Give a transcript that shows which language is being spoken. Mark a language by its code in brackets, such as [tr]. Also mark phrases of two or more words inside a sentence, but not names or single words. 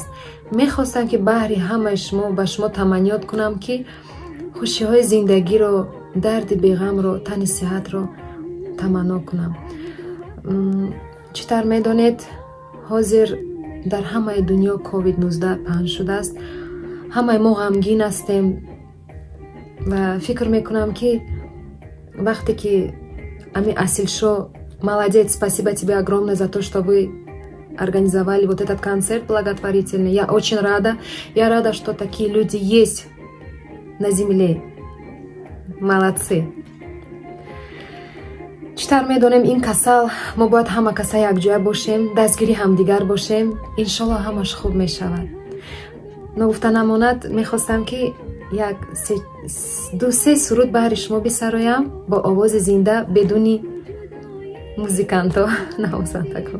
[tg] میخواستم که بهر همه شما به شما تمنیات کنم که خوشی های زندگی رو، درد بیغم رو، تن صحت رو تمنا کنم. چطور میدونید حاضر در همه دنیا کووید 19 پنهان شده است. همه ما غمگین هستیم و فکر میکنم که وقتی که امی [ru] Асильшо, молодец, спасибо тебе огромное за то, что вы организовали вот этот концерт благотворительный. Я очень рада. Я рада, что такие люди есть на земле. Молодцы. [tg] читар медонем ин касал мо бояд ҳама каса якҷоя бошем, дастгири ҳамдигар бошем. иншолло ҳамаш хуб мешавад. нагуфта намонад, мехостам ки як 2-3 суруд баҳри шумо бисароям бо овози зинда, бедуни музиканто, навозандагон.